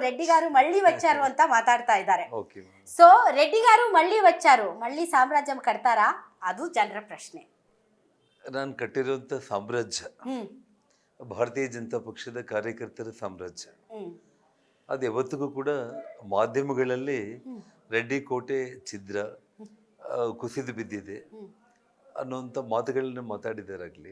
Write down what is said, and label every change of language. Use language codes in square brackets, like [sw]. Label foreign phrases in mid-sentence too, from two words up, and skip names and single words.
[te] రెడ్డి గారు మళ్ళీ వచ్చారు [kn] ಅಂತ ಮಾತಾಡ್ತಾ ಇದ್ದಾರೆ. [en] ఓకే. [te] సో రెడ్డి గారు మళ్ళీ వచ్చారు, మళ్ళీ [kn] ಸಾಮ್ರಾಜ್ಯ ಕಟ್ತಾರಾ? ಅದು ಜನರ ಪ್ರಶ್ನೆ. ನಾನು ಕಟ್ಟಿರುವಂಥ ಸಾಮ್ರಾಜ್ಯ ಭಾರತೀಯ ಜನತಾ ಪಕ್ಷದ ಕಾರ್ಯಕರ್ತರ ಸಾಮ್ರಾಜ್ಯ. ಅದು ಯಾವತ್ತಿಗೂ ಕೂಡ ಮಾಧ್ಯಮಗಳಲ್ಲಿ ರೆಡ್ಡಿ ಕೋಟೆ ಛಿದ್ರ, ಕುಸಿದು ಬಿದ್ದಿದೆ ಅನ್ನೋಂಥ ಮಾತುಗಳನ್ನ ಮಾತಾಡಿದಾರಾಗಲಿ,